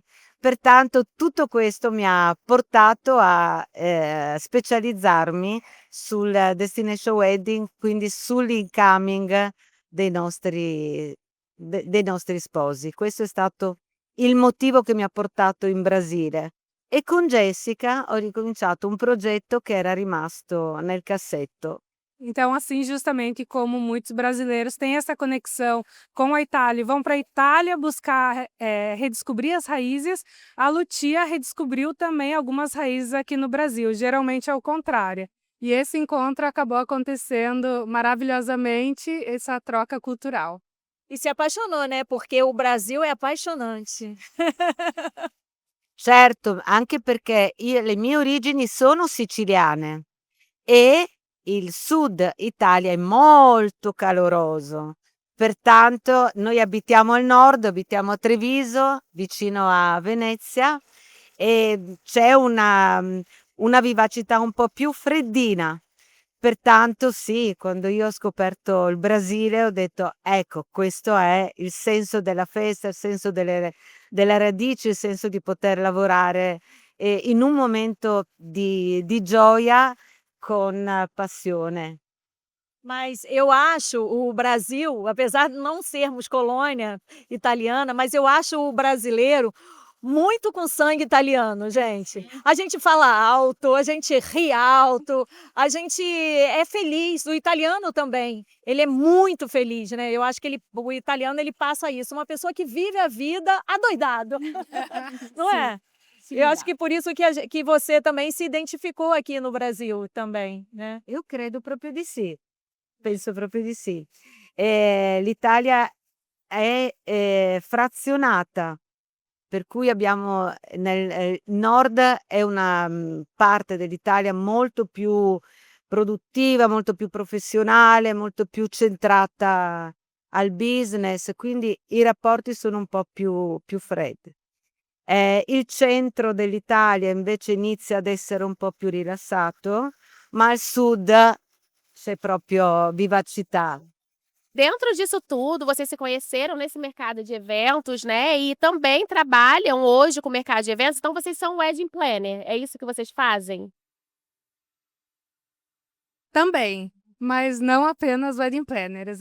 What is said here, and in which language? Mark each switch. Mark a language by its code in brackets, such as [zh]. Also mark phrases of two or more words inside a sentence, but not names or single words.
[it] Pertanto tutto questo mi ha portato a, specializzarmi sul [en] destination wedding, [it] quindi sull'incoming dei nostri sposi. Questo è stato il motivo che mi ha portato in Brasile. E con Jessica ho ricominciato un progetto che era rimasto nel cassetto. [pt] Então, assim, justamente como muitos brasileiros têm essa conexão com a Itália e vão para a Itália buscar redescobrir as raízes, a Lucia redescobriu também algumas raízes aqui no Brasil, geralmente é o contrário. E esse encontro acabou acontecendo maravilhosamente, essa troca cultural. E se apaixonou, né? Porque o Brasil é apaixonante. [it] Certo, anche perché le mie origini sono siciliane e il sud Italia è molto caloroso. Pertanto noi abitiamo al nord, abitiamo a Treviso, vicino a Venezia, e c'è una vivacità un po' più freddina. Pertanto sì, quando io ho scoperto il Brasile ho detto: "Ecco, questo è il senso della festa, il senso delle radici, il senso di poter lavorare, in un momento di gioia con passione." [pt] Mas eu acho o Brasil, apesar de não sermos colônia italiana, mas eu acho o brasileiro muito com sangue italiano, gente. A gente fala alto, a gente ri alto, a gente é feliz. O italiano também, ele é muito feliz, né? Eu acho que o italiano ele passa isso, uma pessoa que vive a vida adoidado, não é? Eu acho que por isso que você também se identificou aqui no Brasil também, né? [it] Io credo proprio di sì, penso proprio di sì. L'Italia è, frazionata, per cui abbiamo nel nord è una, parte dell'Italia molto più produttiva, molto più professionale, molto più centrata al business, quindi i rapporti sono un po' più freddi. Il centro dell'Italia invece inizia ad essere un po' più rilassato, ma al sud c'è proprio vivacità. [pt] Dentro disso tudo, vocês se conheceram nesse mercado de eventos, né, e também trabalham hoje com o mercado de eventos, então vocês são [en] wedding planner, [pt] é isso que vocês fazem? Também, mas não apenas [en] wedding planners.